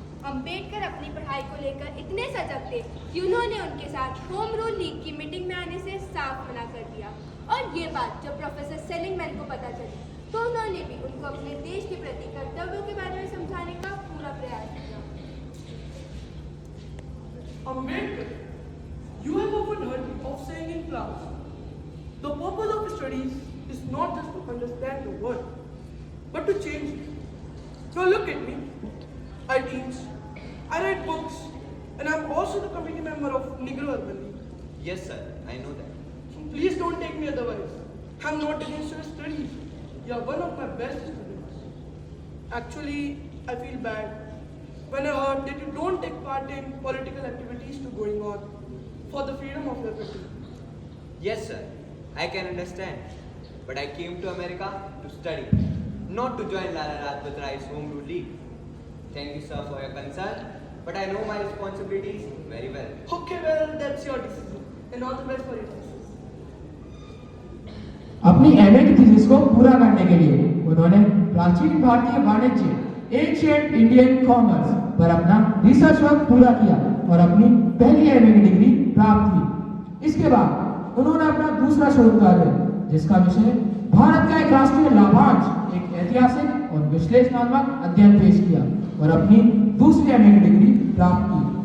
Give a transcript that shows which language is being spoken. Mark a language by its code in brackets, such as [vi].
[hi] अंबेडकर अपनी पढ़ाई को लेकर इतने सजग थे कि उन्होंने उनके साथ होम रूल लीग की मीटिंग में आने से साफ मना कर दिया। और ये बात जब प्रोफेसर सेलिंगमैन को पता चली तो उन्होंने भी उनको अपने देश के प्रति कर्तव्यों के बारे में समझाने का पूरा प्रयास किया। [en] Ambedkar, You have often heard of saying in class, the purpose of studies is not just to understand the world, but to change it. Now look at me. I teach, I write books, and I'm also the committee member of Negro Urban League. Yes, sir. I know that. Please don't take me otherwise. I'm not against your studies. You are one of my best students. Actually, I feel bad when I heard that you don't take part in political activities to going on for the freedom of your country. Yes, sir. I can understand. But I came to America to study, not to join Lala Rajpat Rai's Home Rule League. Thank you, sir, for your concern. But I know my responsibilities very well. Okay, well, that's your decision. And all the best for your thesis. [hi] अपनी MA की thesis को पूरा करने के लिए उन्होंने प्राचीन भारतीय वाणिज्य [en] ancient Indian commerce [hi] पर अपना रिसर्च वर्क पूरा किया और अपनी पहली एमए की डिग्री प्राप्त की। इसके बाद उन्होंने अपना दूसरा शोध कार्य, जिसका विषय भारत का एक राष्ट्रीय लाभांश, एक ऐतिहासिक और विश्लेषणात्मक अध्ययन पेश किया और अपनी दूसरी एमए की डिग्री प्राप्त की।